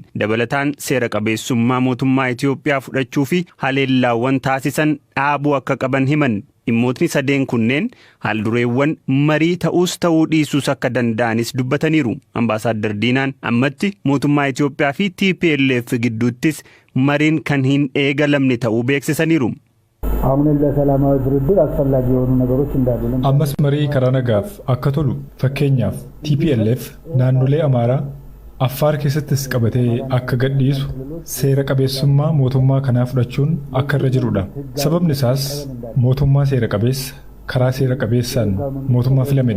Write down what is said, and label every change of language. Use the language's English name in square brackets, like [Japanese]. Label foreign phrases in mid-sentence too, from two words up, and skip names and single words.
[Oromo] Dabalataan seera qabeessummaa mootummaa Itoophiyaa fudhachuu fi haleellaawwan taasisan dhaabuu akka qaban himan. Dhimmootni sadeen kunneen haaldureewwan marii ta'uus ta'uu dhiisuus akka danda'anis dubbataniiru. Ambaasadar Diinaan ammatti mootummaa Itoophiyaa fi TPLF gidduuttis mariin kan hin eegalamne ta'uu beeksisaniiru. [Amharic] አሁን ለሰላማዊ ድርድር አስፈላጊ የሆኑ ነገሮች እንዳሉ [Oromo] ammas marii karaa nagaaf akka tolu fakkeenyaaf TPLF naannolee Amaaraa Affaar keessattis qabatee akka gadhiisu seera qabeessummaa mootummaa kanaa fudhachuun akka irra jirudha. Sababni isaas mootummaa seera qabeessa karaa seera qabeessaan mootummaa filamedha.